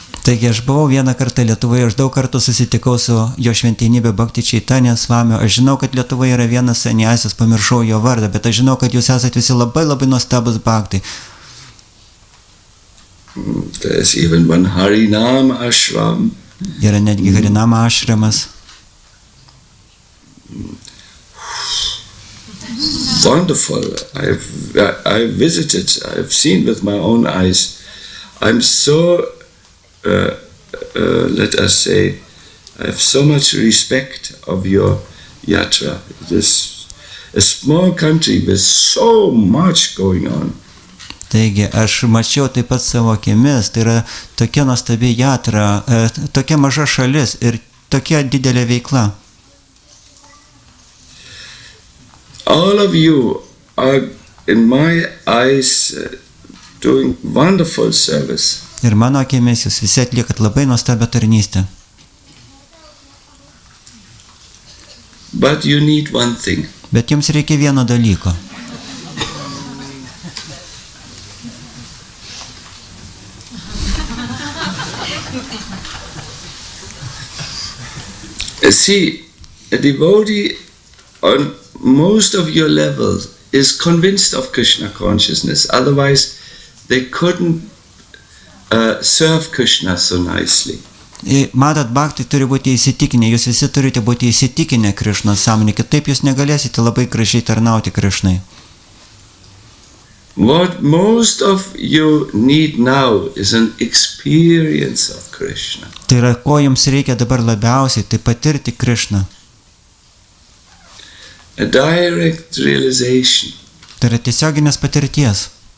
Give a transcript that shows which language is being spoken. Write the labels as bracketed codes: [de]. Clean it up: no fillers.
[lt] Taigi aš buvau vieną kartą Lietuvoje, aš daug kartų susitikau su jo šventenybė Bhaktini Chaitanya Svamio. Aš žinau, kad Lietuvoje yra vienas sannyasas, pamiršau jo vardą, bet aš žinau, kad jūs esate visi labai nuostabus bhaktai. [en] There's even one Harinam ashram. [lt] Yra netgi Harinama ashramas. [en] Wonderful. I've visited, I've seen with my own eyes. I'm so let us say, I have so much respect of your yatra. It is a small country with so much going on. [lt] Taigi, aš mačiau taip pat savo akimis, tai yra tokia nuostabi jatra, tokia maža šalis ir tokia didelė veikla. [en] All of you are, in my eyes, doing wonderful service. [lt] Ir mano akimis jūs visi atliekat labai nuostabią tarnystę. [en] But you need one thing. [lt] Bet jums reikia vieno dalyko. [en] See, a devotee on most of your levels is convinced of Krishna consciousness. Otherwise, they couldn't serve Krishna so nicely. [lt] Matot, bhaktai turi būti įsitikinę, jūs visi turite būti įsitikinę Krišnos sąmonė, kitaip jūs negalėsite labai gražiai tarnauti Krišnai. [en] What most of you need now is an experience of Krishna. [lt] Tai yra, ko jums reikia dabar labiausiai, tai patirti Krišną. [en] A direct realization. [lt] Tai yra tiesioginės patirties.